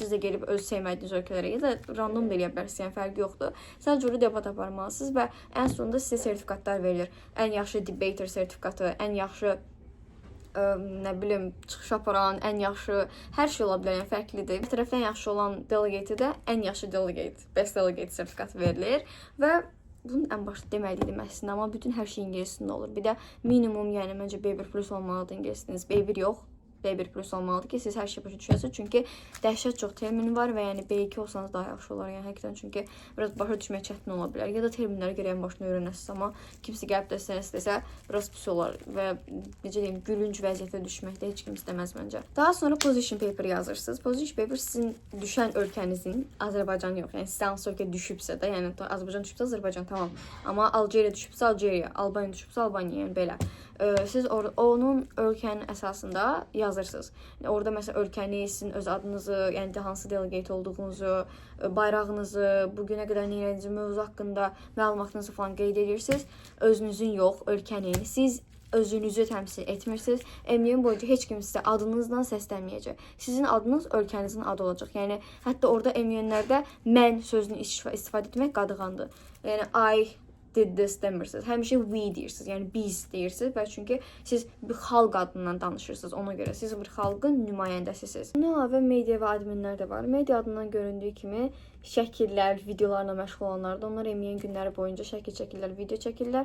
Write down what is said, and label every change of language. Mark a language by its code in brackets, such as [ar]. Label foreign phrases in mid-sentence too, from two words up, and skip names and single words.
[az] Siz də gelib öz sevmədiyiniz ölkələrə ya da random da eləyə bilərsiniz, yəni fərqi yoxdur. Sadəcə orada debat aparmalısınız və ən sonunda sizə sertifikatlar verilir. Ən yaxşı debater sertifikatı, ən yaxşı nə bilim, çıxış aparan, ən yaxşı hər şey ola bilər, yəni fərqlidir. Bir tərəfdən yaxşı olan delegate də ən yaxşı delegate, [en] best delegate [az] sertifikatı verilir və bunun ən başda deməliydim əslində, amma bütün hər şey ingiliscəsində olur. Bir də minimum, yəni məncə B1 plus olmalıdır ingilisciniz. B1 yox, B1 plus olmalıdır ki, siz hər şey başa düşəsiniz. Çünki dəhşət çox termin var və yəni B2 olsanız daha yaxşı olar. Yəni həqiqətən çünki biraz başa düşmək çətin ola bilər. Ya da terminləri gərək başına öyrənəsiniz, amma kimsə gəlib də sənə istəsə biraz pis olar və necə deyim, gülünc vəziyyətə düşmək də heç kim istəməz məncə. Daha sonra [en] position paper [az] yazırsınız. [en] Position paper [az] sizin düşən ölkənizin, Azərbaycan yox, yəni sizə hansı ölkə düşübsə də, yəni Azərbaycan düşübsə Azərbaycan tamam. Amma Algeriya düşübsə Algeriya, Albaniya düşübsə Albaniya, yəni belə. Siz onun ölkənin əsasında yazırsınız. Orada məsələn ölkəniz, sizin öz adınızı, yəni hansı delegate olduğunuzu, bayrağınızı, bugünə qədər nə etdiyiniz mövzu haqqında məlumatınızı falan qeyd edirsiniz. Özünüzün yox, ölkənin. Siz özünüzü təmsil etmirsiniz. MUN boyunca heç kim sizə adınızdan səslənməyəcək. Sizin adınız ölkənizin adı olacaq. Yəni hətta orada MUN-lərdə mən sözünü istifadə etmək qadağandır. Yəni [en] I did this [az] demirsiniz. Həmişə we deyirsiniz. Yəni biz deyirsiniz və çünki siz bir xalq adından danışırsınız. Ona görə siz bir xalqın nümayəndəsisiniz. Bundan əlavə media və adminlər də var. Media adından göründüyü kimi şəkillər, videolarla məşğul olanlar da onlar MUN günləri boyunca şəkil çəkirlər, video çəkirlər.